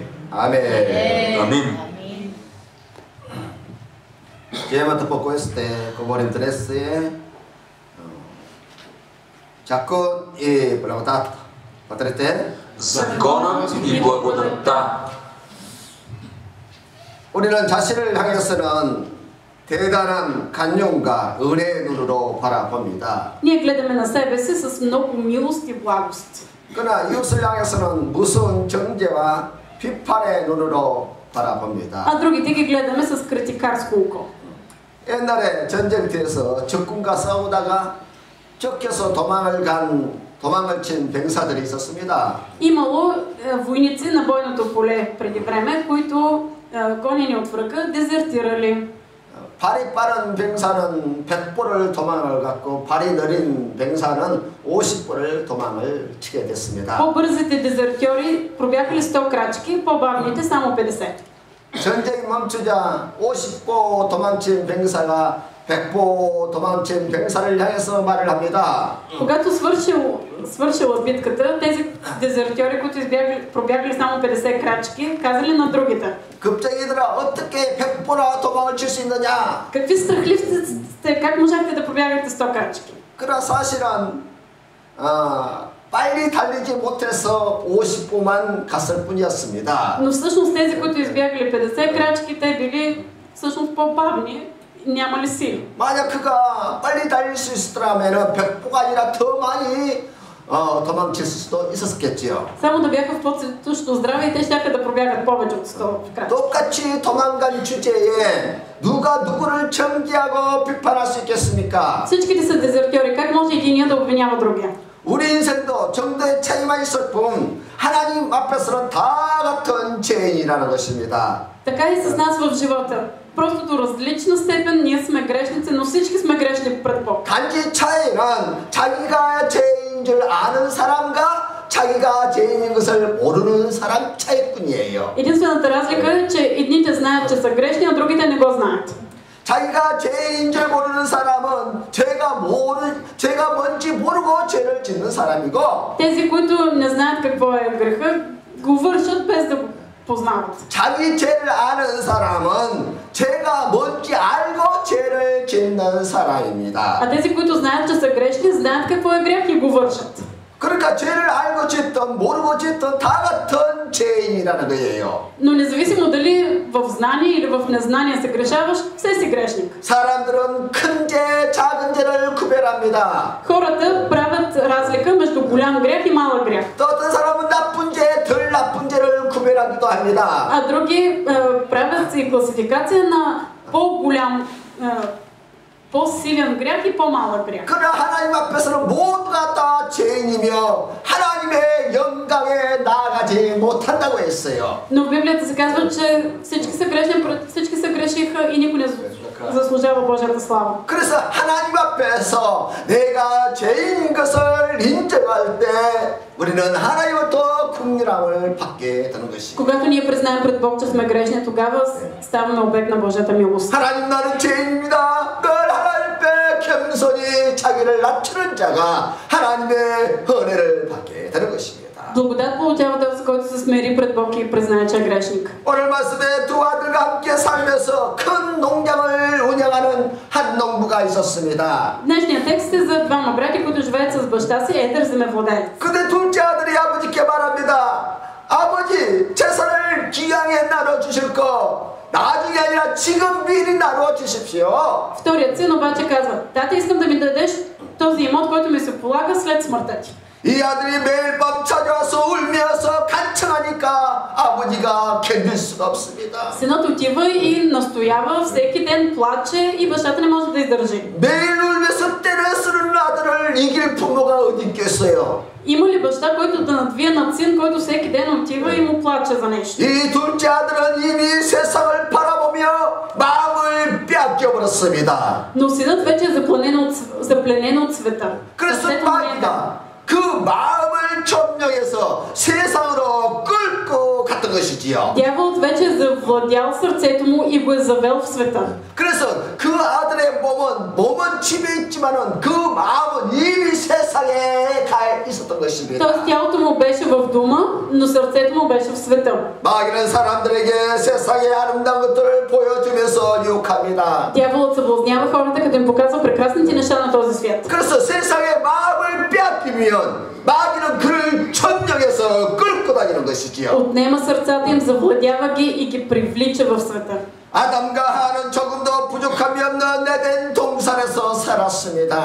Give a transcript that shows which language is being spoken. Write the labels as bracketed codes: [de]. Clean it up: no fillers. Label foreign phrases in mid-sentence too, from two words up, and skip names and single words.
[ko] Amen. [bg] Амин. Chiamata poco este, como el 13, Закон и благодат. Потрете? Законът и благодатта. [ko] 우리는 자신을 향해서는 대단한 간용과 은혜의 눈으로 바라봅니다. [bg] Ние гледаме на себе си с много милост и благост. [ko] 그러나 이웃을 향해서는 무서운 정죄와 비판의 눈으로 바라봅니다. [bg] А другите ги гледаме с критикарско око. [ko] 옛날에 전쟁터에서 적군과 싸우다가 쫓겨서 도망을 친 병사들이 있었습니다. [bg] Имало войници на бойното поле преди време, които гонени от врага дезертирали. [ko] 발이 빠른 병사는 100보를 도망을 갔고 발이 느린 병사는 50보를 도망을 치게 됐습니다. [bg] По-бързите дезертьори пробягали 100 крачки, по-бавните само 50. [ko] 전쟁이 멈추자 50보 도망친 병사가 100보 도망친 병사를 향해서 말을 합니다. [bg] Когато свършила битката, тези дезертьори, които пробягали само 50 крачки, казали на другите: [ko] 겁쟁이들아, 어떻게 100보나 도망을 칠 수 있느냐? [bg] какви страхливци сте, как можахте да пробягате 100 крачки? [ko] 그러나 사실은 빨리 달리지 못해서 50보만 갔을 뿐이었습니다. [bg] Но всъщност тези, които избягали 50 крачки, те били всъщност по-бавни няма ли сили? [ko] 만약 그가 빨리 달릴 수 있었더라면 100보가 아니라 더 많이 도망칠 수도 있었겠지요. [bg] Само да бяха в по-цветущо здраве и те щяха да пробягат повече от 100 крачки. [ko] 똑같이 도망간 주제에 누가 누구를 정죄하고 비판할 수 있겠습니까? [bg] Всичките са дезертьори. Как може единия да обвинява другия? [ko] 우리 인생도 정도의 차이만 있을 뿐 하나님 앞에서는 다 같은 죄인이라는 것입니다. [bg] Така и с нас в живота. Просто до различна степен ние сме грешници, но всички сме грешни пред Бог. [ko] 단지 차이는 자기가 죄인인 줄 아는 사람과 자기가 죄인인 것을 모르는 사람 차이뿐이에요. [bg] Единствената разлика е, че едните знаят, че са грешни, а другите не го знаят. [ko] 자기가 죄인인 줄 모르는 사람은 죄가 뭔지 모르고 죄를 짓는 사람이고 [bg] Тези, които не знаят какво е греха, го вършат без да го познават. [ko] 자기 죄를 아는 사람은 죄가 뭔지 알고 죄를 짓는 사람입니다. [bg] А тези, които знаят, че са грешни, знаят какво е грех и го вършат. [ko] 그러니까 죄를 알고 짓든 모르고 짓든 다 같은 죄인이라는 거예요. [bg] Но независимо дали в знание или в незнание се грешаваш, все си грешник. [ko] 사람들은 큰 죄, 작은 죄를 구별합니다. [bg] Хората правят разлика между голям грех и малък грех. [ko] 또 어떤 사람은 나쁜 죄, 덜 나쁜 죄를 구별하기도 합니다. [bg] А други правят и класификация на по-голям, по-силен грях и по-малък грях. [ko] 그러나 하나님 앞에서는 모두가 다 죄인이며 하나님의 영광에 나아가지 못한다고 했어요. [bg] Но в Библията се казва, че всички са грешиха и никой не заслужава Божията слава. [ko] 그래서 하나님 앞에서 내가 죄인인 것을 인정할 때 우리는 하나님으로부터 긍휼함을 받게 되는 것입니다. [bg] Когато ние признаем пред Бог, че сме грешни, тогава ставаме обект на Божията милост. [ko] 하나님 나는 죄인입니다. 늘 하나님 앞에 겸손히 자기를 낮추는 자가 하나님의 은혜를 받게 되는 것입니다. [bg] Благодат получава този, който се смири пред Бог и признае, че е грешник. [ko] 오늘 말씀에 두 아들과 함께 살면서 큰 농장을 운영하는 한 농부가 있었습니다. [bg] Днешният текст е за двама брати, които живеят с баща си, едър земевладелец. [ko] 근데 둘째 아들이 아버지께 말합니다. 아버지, 재산을 기양에 나눠주실 거 나중에 아니라 지금 미리 나눠 주십시오. [bg] Вторият син обаче казва: тата, искам да ми дадеш този имот, който ми се полага след смъртта ти. [ko] 이 아들이 매일 밤 찾아와서 울면서 간청하니까 아버지가 견딜 수가 없습니다. [bg] Синът отива и настоява, всеки ден плаче и бащата не може да издържи. [ko] 매일 울면서 때려 쓰는 아들을 이길 부모가 어디 있겠어요? [bg] Има ли баща, който да надвие над син, който всеки ден отива и му плаче за нещо? [ko] 이 둘째 아들은 이미 세상을 바라보며 마음을 빼앗겨버렸습니다. [bg] Но синът вече е запленен от света. [ko] 그래서 마귀가 그 마음을 점령해서 세상으로 끌고 갔던 것이지요. [bg] Дяволът вече е завладял сърцето му и го е завел в света. [ko] 그래서 그 아들의 몸은 집에 있지만은 그 마음은 이미 세상에 가 있었던 것입니다. [bg] Тоест тялото му беше в дома, но сърцето му беше в света. [ko] 마귀는 사람들에게 세상의 아름다운 것들을 보여주면서 유혹합니다. [bg] Дяволът съблазнява хората, като им показва прекрасните неща на този свят. [ko] 그래서 세상의 마음을 빼앗기면 마귀는 그를 점령해서 끌고 다니는 것이지요. [bg] Отнема сърцата им, завладява ги и ги привлича в света. [ko] 아담과 하와는 조금 더 부족함이 없는 에덴 동산에서 살았습니다.